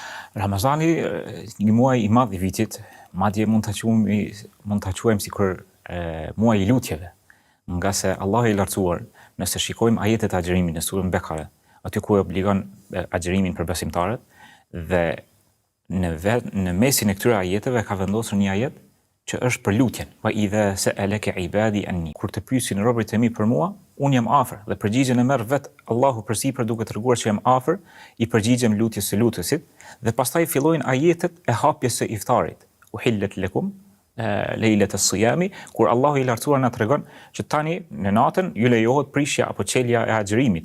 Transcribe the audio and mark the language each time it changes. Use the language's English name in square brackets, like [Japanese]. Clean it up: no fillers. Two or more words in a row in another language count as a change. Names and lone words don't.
[Albanian] Ramazani, një muaj i madh i vitit, madje mund ta quajmë sikur muaj i lutjeve, nga se Allahu i lartësuar, nëse shikojmë ajetet e agjërimit në surën Bekare, aty ku e obligon agjërimin për besimtarët, dhe në mesin e këtyre ajeteve ka vendosur një ajet që është për lutjen. [Arabic] وإذا سألك عبادي عني. [Albanian] Kur të pyesin robërit e mi për mua, unë jam afër, dhe përgjigjen e merr vet Allahu përsipër duke treguar që jam afër, i përgjigjem lutjes së lutesit, dhe pastaj fillojnë ajetet e hapjes së iftarit. [Arabic] أحل لكم ليلة الصيام, [Albanian] kur Allahu i lartësuar na tregon që tani në natën ju lejohet prishja apo çelja e agjërimit.